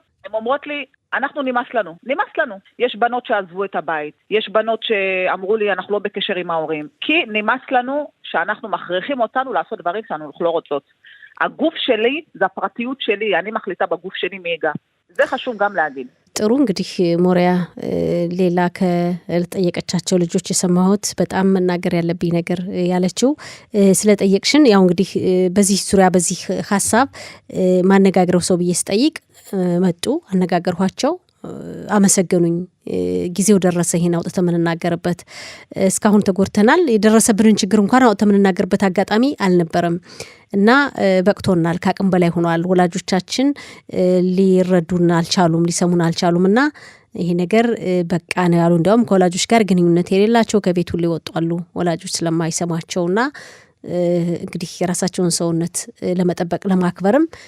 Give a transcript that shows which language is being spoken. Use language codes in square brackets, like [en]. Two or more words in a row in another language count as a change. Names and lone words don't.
[he] הן אומרות לי, אנחנו נמאס לנו. יש בנות שעזבו את הבית, יש בנות שאמרו לי אנחנו לא בקשר עם ההורים, כי נמאס לנו שאנחנו מכריחים אותנו לעשות דברים שאנחנו לא רוצות. הגוף שלי זה הפרטיות שלי, אני מחליטה בגוף שלי מיגע. זה חשוב גם להגיד. [am] ጥሩ እንግዲህ ሞሪያ ሌላ ከጠየቀቻቸው ልጆች የሰማሁት በጣም መናገር ያለብኝ ነገር ያለችው ስለጠየቅሽን ያው እንግዲህ በዚህ ዙሪያ በዚህ ሐሳብ ማነጋገረው ሰው ብዬ ስጠይቅ መጡ አነጋገርኋቸው አመሰገኑኝ ጊዜው ደረሰ ይሄን አውጥተን ምንናገርበት እስካሁን ተጎርተናል የደረሰብንን ችግር እንኳን አውጥተን ምንናገርበት አጋጣሚ አልነበረም እና በቅቶናል ካቅም በላይ ሆኗል ወላጆቻችን ሊረዱና አልቻሉም ሊሰሙን አልቻሉምና ይሄ ነገር በቃ ነው ያሉ እንደውም ከወላጆች ጋር ግንኙነት የሌላቸው ከቤት ሁሉ ይወጣሉ ወላጆች ስለማይሰማቸውና እንግዲህ የራሳቸውን ሰውነት ለመጠበቅ ለማክበርም